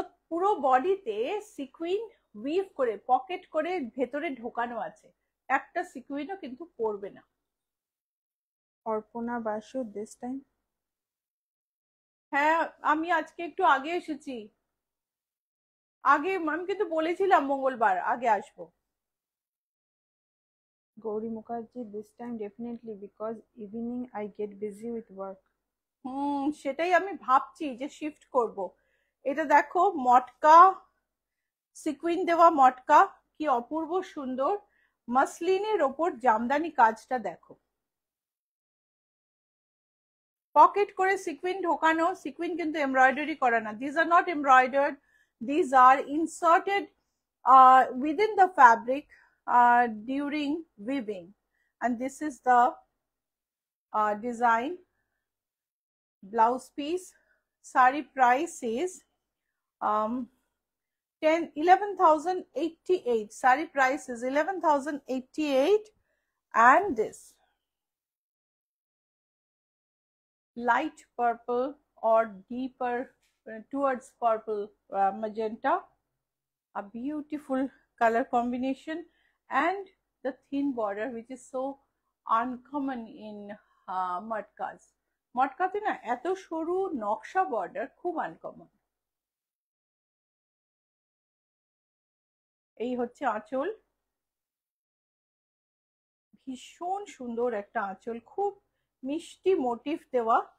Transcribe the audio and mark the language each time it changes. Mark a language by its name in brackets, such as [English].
[Bangla] পুরো বডিতে sequin we've করে, পকেট করে ভেতরে ঢোকানো আছে, একটা সিকুইনও কিন্তু পড়বে না। Arpana Basu this time? হ্যাঁ, আমি আজকে একটু আগে এসেছি, আমি কিন্তু বলেছিলাম মঙ্গলবার আগে আসবো। [English] Gauri Mukherjee, this time definitely because evening I get busy with work. [Bangla] সেটাই আমি ভাবছি যে শিফট করব। এটা দেখো মটকা, সিকুইন দেওয়া মটকা, কি অপূর্ব সুন্দর। মাসলিনের ওপর জামদানি কাজটা দেখো, পকেট করে সিকুইন ঢোকানো, সিকুইন কিন্তু এমব্রয়ডারি করা না, [English] This are not embroidered, this are inserted within the fabric during weaving, and this is the design. Blouse piece. Sari price is 11,088. Sari price is 11,088, and this light purple or deeper towards purple magenta, a beautiful color combination, and the thin border which is so uncommon in matkas. [Bangla] মটকাতে না এত সরু নকশা border খুব uncommon. এই হচ্ছে আঁচল, ভীষণ সুন্দর একটা আঁচল, খুব মিষ্টি মোটিভ দেওয়া।